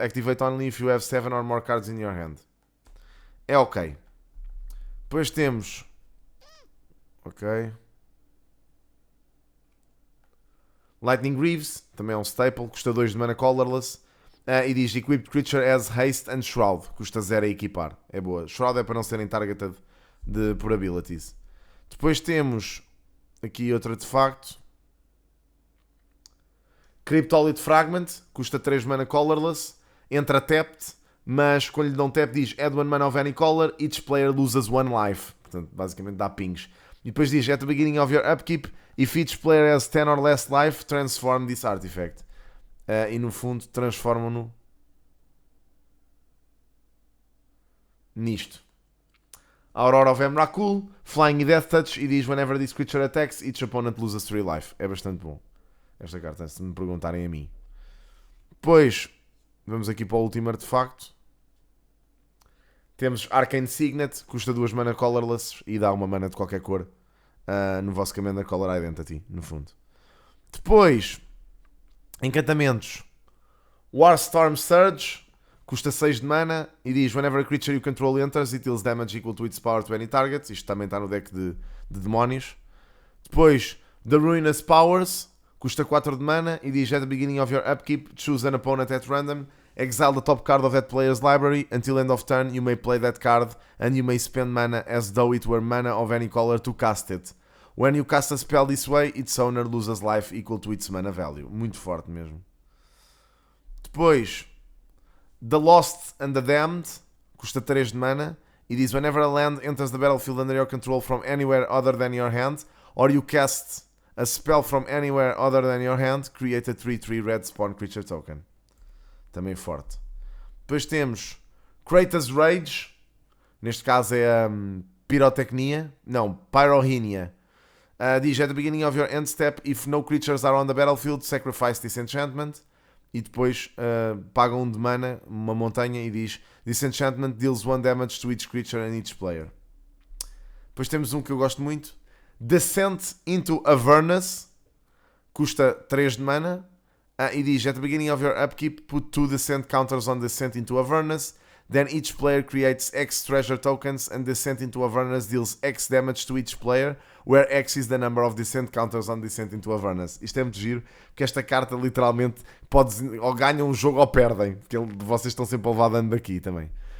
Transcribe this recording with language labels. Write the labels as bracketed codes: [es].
[en] Activate only if you have 7 or more cards in your hand. [pt] É ok. Depois temos... Ok. Lightning Greaves. Também é um staple. Custa 2 de mana colorless. [en] E diz Equipped Creature has Haste and Shroud. [pt] Custa 0 a equipar. É boa. Shroud é para não serem targeted por abilities. Depois temos aqui outro artefacto. Cryptolith Fragment. Custa 3 mana colorless. Entra tapped. Mas quando lhe dão tap diz [en] Add 1 mana of any color. Each player loses 1 life. [pt] Portanto, basicamente dá pings. E depois diz [en] At the beginning of your upkeep, if each player has 10 or less life, transform this artifact. [pt] E no fundo transformam-no nisto. [en] Aurora of Emrakul, Flying e Death Touch, [pt] e diz [en] whenever this creature attacks, each opponent loses 3 life. [pt] É bastante bom esta carta, se me perguntarem a mim. Depois, vamos aqui para o último artefacto. Temos Arcane Signet, custa 2 mana colorless e dá uma mana de qualquer cor no vosso Commander Color Identity, no fundo. Depois, encantamentos. [en] Warstorm Surge, [pt] custa 6 de mana e diz [en] whenever a creature you control enters, it deals damage equal to its power to any target. [pt] Isto também está no deck de demónios. Depois, [en] The Ruinous Powers, [pt] custa 4 de mana e diz [en] at the beginning of your upkeep, choose an opponent at random, exile the top card of that player's library, until end of turn you may play that card and you may spend mana as though it were mana of any color to cast it. When you cast a spell this way, its owner loses life equal to its mana value. [pt] Muito forte mesmo. Depois, [en] The Lost and the Damned, [pt] custa 3 de mana e diz [en] whenever a land enters the battlefield under your control from anywhere other than your hand, or you cast a spell from anywhere other than your hand, create a 3/3 red spawn creature token. [pt] Também forte. Depois temos Kratos Rage, neste caso é a Pirotecnia, não, Pyrohenia. [en] Diz at the beginning of your end step, if no creatures are on the battlefield, sacrifice this enchantment. [pt] E depois paga 1 de mana, uma montanha, e diz [en] this enchantment deals 1 damage to each creature and each player. [pt] Depois temos um que eu gosto muito, [en] Descent into Avernus, [pt] custa 3 de mana e diz [en] at the beginning of your upkeep, put 2 descent counters on Descent into Avernus, then each player creates X treasure tokens and Descent into Avernus deals X damage to each player, where X is the number of descent counters on Descent into Avernus. [pt] Isto é muito giro, porque esta carta literalmente ou ganham um jogo ou perdem, porque vocês estão sempre a levar dano daqui também.